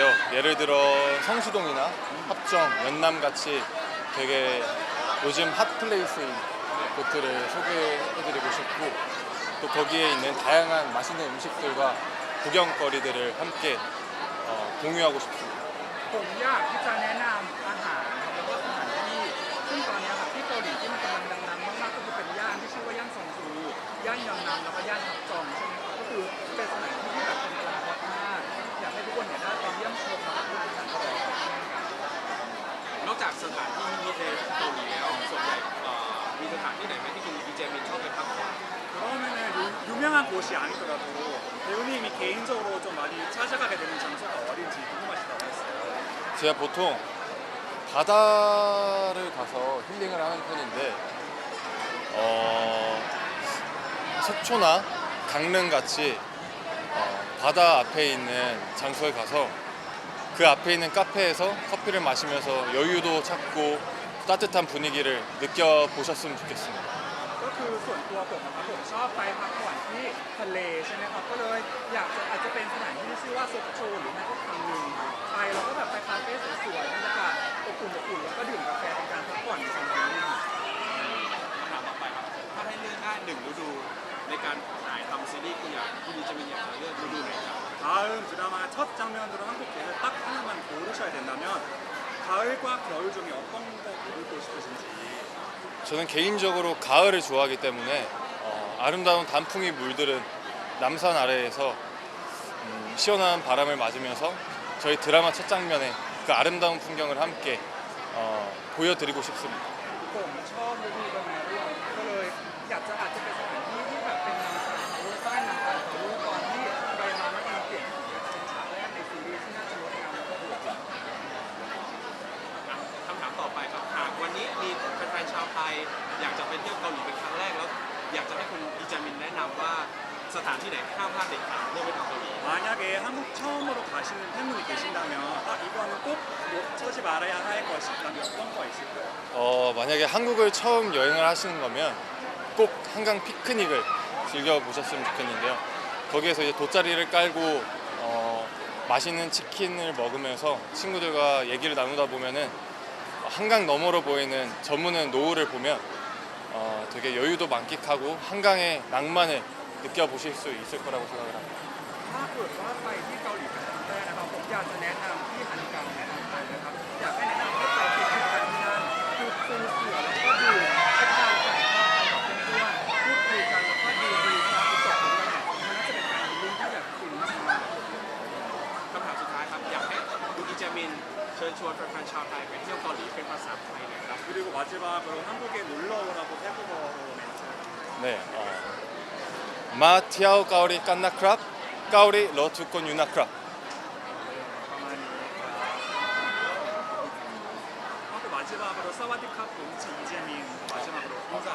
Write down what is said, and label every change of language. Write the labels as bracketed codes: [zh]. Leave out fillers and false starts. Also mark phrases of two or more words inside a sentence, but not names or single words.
[ko] 예를 들어 성수동이나 합정, 연남 같이 되게 요즘 핫플레이스인 곳들을 소개해드리고 싶고, 또 거기에 있는 다양한 맛있는 음식들과 구경거리들을 함께 공유하고 싶습니다. [th] ผมอยากที่จะแนะนำอาหารแล้วก็สถานที่ซึ่งตอนนี้ครับที่เกาหลีที่มันกำลังดังๆมากๆก็คือเป็นย่านที่ชื่อว่าย่านซองซูย่านยอนนัมแล้วก็ย่านฮับจองใช่ไหมครับก็คือเป็นสถานที่ที่แบบเป็นกำลังฮอตมากอยากให้ทุกคนเนี่ยได้ไปเยี่ยมชมแล้วก็ทานอาหารอร่อยๆ นอกจากสถานที่ฮิตในเกาหลีแล้วส่วนใหญ่มีสถานที่ไหนไหมที่คุณดีเจมินชอบไปพักผ่อน [ko] 그러면은 유명한 곳이 아니더라도 배우님이 개인적으로 좀 많이 찾아가게 되는 장소가 어딘지 궁금하시다고 했어요. 제가 보통 바다를 가서 힐링을 하는 편인데 속초나 강릉 같이 바다 앞에 있는 장소에 가서 그 앞에 있는 카페에서 커피를 마시면서 여유도 찾고 따뜻한 분위기를 느껴보셨으면 좋겠습니다. [th] ก็คือส่วนตัวผมนะครับผมชอบไปพักผ่อนที่ทะเลใช่ไหมครับก็เลยอยากจะอาจจะเป็นสถานที่ที่ชื่อว่าซกโชหรือไม่ก็คังนึงไปแล้วก็แบบไปคาเฟ่สวยๆบรรยากาศอบอุ่นแล้วก็ดื่มกาแฟเป็นการพักผ่อนในสถานที่ คำถามต่อไปครับถ้าให้เลือกได้หนึ่งฤดูในการถ่ายทำซีรีส์คุณดีเจมินอยากจะเลือกฤดูไหนครับ [ko] 다음 드라마 첫 장면으로 한국에서 딱 하나만 고르셔야 된다면 가을과 겨울 중에 어떤 거 고르고 싶으신지. 저는 개인적으로 가을을 좋아하기 때문에 아름다운 단풍이 물들은 남산 아래에서 시원한 바람을 맞으면서 저희 드라마 첫 장면에 그 아름다운 풍경을 함께 보여드리고 싶습니다. [th] ผมชอบฤดูใบไม้ร่วงก็เลยอยากจะอาจจะเป็นสถานที่ที่แบบเป็นนำสายเขาใต้นำตาเขาตอนที่ใบไม้มันกำลังเปลี่ยนสีเป็นฉากแรกในซีรีส์ที่น่าจะงดงามแล้วก็ดูดี คำถามต่อไปครับหากวันนี้มีแฟนๆชาวไทยอยากจะไปเที่ยวเกาหลีเป็นครั้งแรกแล้วอยากจะให้คุณดีเจมินแนะนำว่าสถานที่ไหนห้ามพลาดเด็ดขาดเมื่อไปถึงเกาหลี [ko] 만약에 한국 처음으로 가시는 팬분이 계신다면 이거는 꼭 놓치지 말아야 할 것이 있다면 어떤 거 있을까요? 만약에 한국을 처음 여행을 하시는 거면 꼭 한강 피크닉을 즐겨보셨으면 좋겠는데요. 거기에서 이제 돗자리를 깔고 맛있는 치킨을 먹으면서 친구들과 얘기를 나누다 보면은 한강 너머로 보이는 저무는 노을을 보면 되게 여유도 만끽하고 한강의 낭만을 느껴보실 수 있을 거라고 생각을 합니다. [th] ถ้าเกิดว่าไปที่เกาหลีเป็นครั้งแรกนะครับผมอยากจะแนะนำที่ฮันกังแนะนำไปนะครับอยากให้แนะนำให้ไปปิกนิกกันที่นั่นคือปูเสือแล้วก็ดื่มให้ทานไก่ทอดกันกับเพื่อนๆพูดคุยกันแล้วก็ดูวิวพระอาทิตย์ตกด้วยเนี่ยมันน่าจะเป็นการลุ้นที่แบบฟินมากๆ คำถามสุดท้ายครับอยากให้คุณดีเจมินเชิญชวนแฟนๆชาวไทยไปเที่ยวเกาหลีเป็นภาษาไทยหน่อยครับ [ko] 그리고 마지막으로 한국에 놀러 오라고 태국어로 멘트. [th] 네, มาเที่ยว เกาหลี กันนะครับ เกาหลี รอทุกคน อยู่นะครับ. [ko] 하고 마지막으로 사와디캅 런치 이재민 마지막으로 인사.